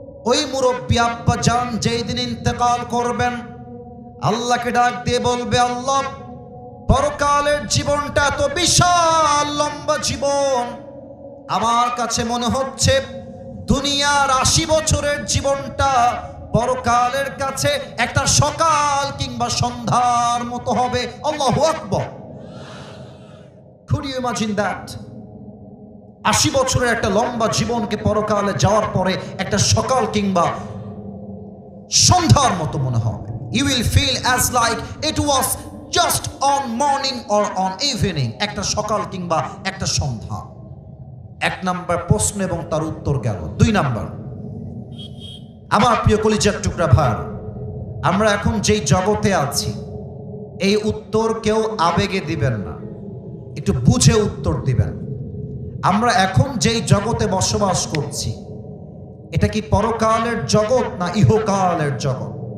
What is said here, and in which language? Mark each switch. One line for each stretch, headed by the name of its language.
Bangla: ওই মুরব্বী আব্বা জান যেই দিন ইন্তেকাল করবেন, আল্লাহকে ডাক দিয়ে বলবে, আল্লাহ, পরকালের জীবনটা এত বিশাল লম্বা জীবন, আমার কাছে মনে হচ্ছে দুনিয়ার 80 বছরের জীবনটা পরকালের কাছে একটা সকাল কিংবা সন্ধ্যার মতো হবে। আল্লাহু আকবার।
English: Could you imagine that?
Bangla: 80 বছরের একটা লম্বা জীবনকে পরকালে যাওয়ার পরে একটা সকাল কিংবা সন্ধ্যার মতো মনে হবে।
English: You will feel as like it was just on morning or on evening,
Bangla: একটা সকাল কিংবা একটা সন্ধ্যা। 1 নাম্বার প্রশ্ন এবং তার উত্তর গেল। 2 নাম্বার, আমার প্রিয় কলিজার টুকরা ভাই, আমরা এখন যেই জগতে আছি, এই উত্তর কেউ আবেগে দিবেন না, একটু বুঝে উত্তর দিবেন। আমরা এখন যেই জগতে বসবাস করছি, এটা কি পরকালের জগৎ না ইহকালের জগৎ?